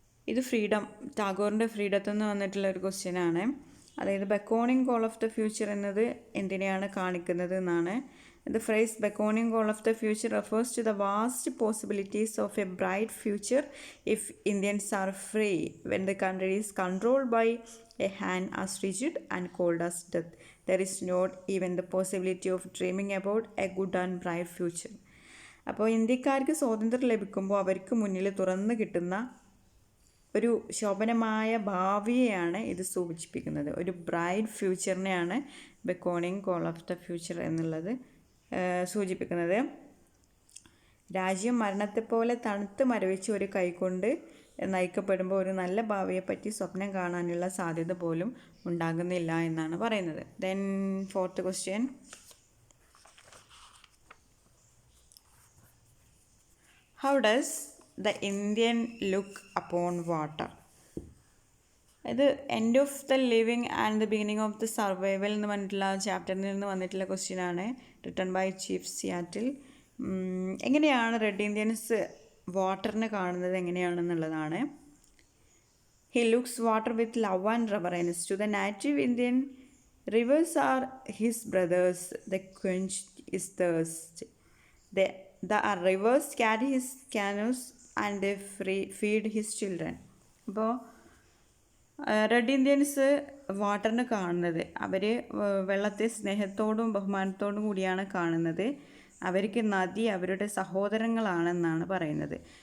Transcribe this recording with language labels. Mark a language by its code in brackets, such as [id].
[ml] ഇത് ടാഗോറിൻ്റെ ഫ്രീഡത്തിൽ നിന്ന് വന്നിട്ടുള്ള ഒരു ക്വസ്റ്റ്യനാണ്. അതായത് [en] beckoning call of the future [ml] എന്നത് എന്തിനെയാണ് കാണിക്കുന്നത് എന്നാണ്. [en] The phrase beckoning call of the future refers to the vast possibilities of a bright future if Indians are free, when the country is controlled by a hand as rigid and cold as death. There is not even the possibility of dreaming about a good and bright future. [ml] അപ്പോൾ ഇന്ത്യക്കാർക്ക് സ്വാതന്ത്ര്യം ലഭിക്കുമ്പോൾ അവർക്ക് മുന്നിൽ തുറന്നു കിട്ടുന്ന ഒരു ശോഭനമായ ഭാവിയെയാണ് ഇത് സൂചിപ്പിക്കുന്നത്. ഒരു bright ഫ്യൂച്ചറിനെയാണ് ബെക്കോണിങ് call of the future എന്നുള്ളത് സൂചിപ്പിക്കുന്നത്. രാജ്യം മരണത്തെപ്പോലെ തണുത്ത് മരവിച്ച് ഒരു കൈകൊണ്ട് നയിക്കപ്പെടുമ്പോൾ ഒരു നല്ല ഭാവിയെപ്പറ്റി സ്വപ്നം കാണാനുള്ള സാധ്യത പോലും ഉണ്ടാകുന്നില്ല എന്നാണ് പറയുന്നത്. [en] Then fourth question, how does the Indian look upon water? [ml] ഇത് end of the living and the beginning of the survival എന്ന് പറഞ്ഞിട്ടുള്ള ചാപ്റ്ററിൽ നിന്ന് വന്നിട്ടുള്ള ക്വസ്റ്റ്യനാണ്. [en] written by [ml] chief Seattle. എങ്ങനെയാണ് റെഡ് ഇന്ത്യൻസ് വാട്ടറിനെ കാണുന്നത് എങ്ങനെയാണെന്നുള്ളതാണ്. [en] He looks water with love and reverence. To the native Indian, rivers are his brothers. They quench his thirst. The rivers carry his canoes and they feed his children. [ml] അപ്പോൾ red Indians വാട്ടറിന് കാണുന്നത് അവർ വെള്ളത്തെ സ്നേഹത്തോടും ബഹുമാനത്തോടും കൂടിയാണ് കാണുന്നത്. അവർക്ക് നദി അവരുടെ സഹോദരങ്ങളാണെന്നാണ് പറയുന്നത്.